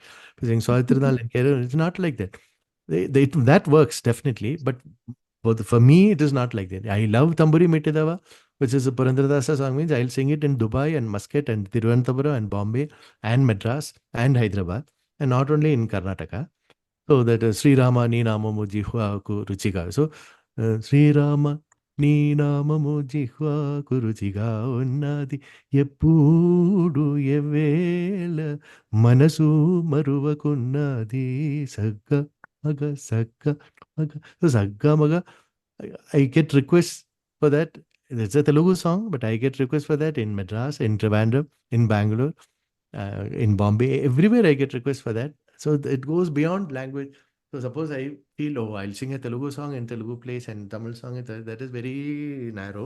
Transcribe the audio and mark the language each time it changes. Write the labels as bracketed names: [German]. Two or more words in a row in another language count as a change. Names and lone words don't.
[English] If I sing Sawitridal in Kerala, it's not like that. That works definitely, but for me, it is not like that. I love Tamburi Metidava, which is a Purandradasa song, means I'll sing it in Dubai and Muscat and Tiruvananthapuram and Bombay and Madras and Hyderabad, and not only in Karnataka. [Telugu] So that శ్రీ రామ నీ నామము జిహ్వకు రుచిగా. So శ్రీ రామ నీ నామము జిహ్వకు రుచిగా ఉన్నది ఎప్పుడు ఎవేళ మనసు మరువకున్నది సగ్గ మగ సగ్గ మగ సో సగ్గ మగ [English] I get requests for that. It's a Telugu song, but I get requests for that in Madras, in Trivandrum, in Bangalore, in Bombay. Everywhere I get requests for that. So it goes beyond language. So suppose I feel, oh, I'll sing a Telugu song in Telugu place and Tamil song, that is very narrow.